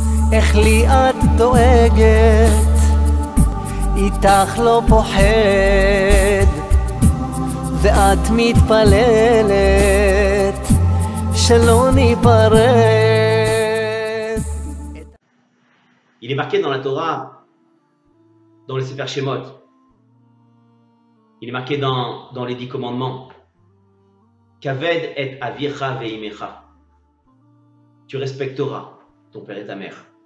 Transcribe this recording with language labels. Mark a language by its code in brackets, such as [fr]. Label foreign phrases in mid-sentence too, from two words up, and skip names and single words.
[he] איך לי את דואגת, איתך לא פוחד, ואת מתפללת שלא ניפרד. [fr] Il est marqué dans la Torah, dans le Sefer Shemot. Il est marqué dans les 10 commandements. [he] כבד את אביך ואמך. [fr] Tu respecteras ton père et ta mère.